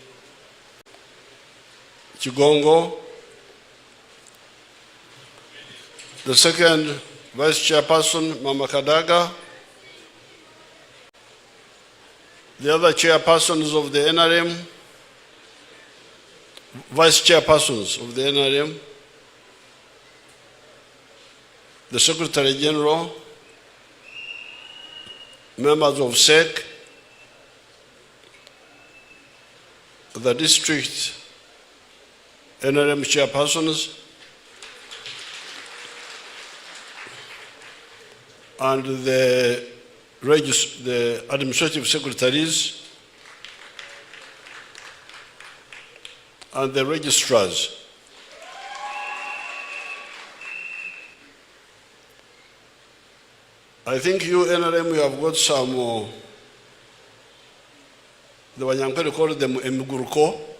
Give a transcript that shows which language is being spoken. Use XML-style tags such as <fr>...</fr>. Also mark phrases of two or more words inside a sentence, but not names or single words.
<en>Chigongo, the Second Vice Chairperson, Mama Kadaga, the other chairpersons of the NRM, Vice Chairpersons of the NRM, the Secretary General, members of SEC, the district NRM chairpersons, and the administrative secretaries, and the registrars. I think you, NRM, you have got some, the Wanyankere call them Emiguruko.</en>